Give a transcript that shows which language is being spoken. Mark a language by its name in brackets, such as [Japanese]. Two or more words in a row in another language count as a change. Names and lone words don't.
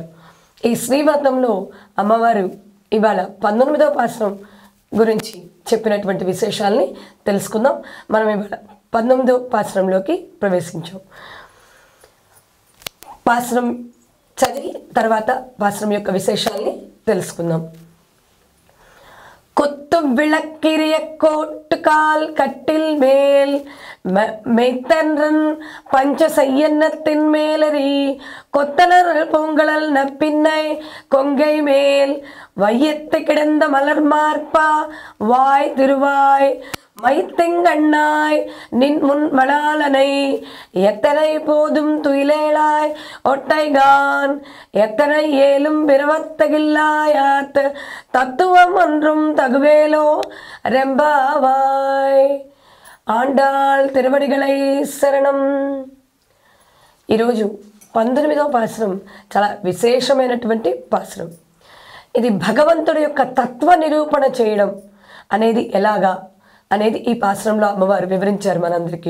[Telugu] ఈ శ్రీ వ్రతంలో అమ్మవారు ఇవాళ 19వ పాసరం గురించి చెప్పినటువంటి విశేషాలని తెలుసుకుందాం. మనం ఇవాళ 19వ పాసరంలోకి ప్రవేశించాం. పాసరం చదివి తర్వాత పాసరం యొక్క విశేషాలని తెలుసుకుందాం. [Tamil] கொத்து விளக்கிரிய கோட்டுக்கால் கட்டில் மேல் மெய்த்தன்றன் பஞ்ச செய்யன்னத்தின் மேலறி கொத்தனர் பூங்கழல் நப்பின்னை கொங்கை மேல் வையத்து கிடந்த மலர் மார்பா வாய் திருவாய் மைத்திங்கண்ணாய் நின் முன் மணாலனை எத்தனை போதும் துயிலேளாய் ஒட்டைகான் எத்தனை ஏலும் பிறவத்தகில்லாயாத் தத்துவம் ஒன்றும் தகுவேலோ ரெம்பாவாய். ஆண்டாள் திருவடிகளே சரணம். [Telugu] ఈరోజు 19వ పాసరం చాలా విశేషమైనటువంటి పాసరం. ఇది భగవంతుడి యొక్క తత్వ నిరూపణ చేయడం అనేది ఎలాగా అనేది ఈ పాసరంలో అమ్మవారు వివరించారు మనందరికీ.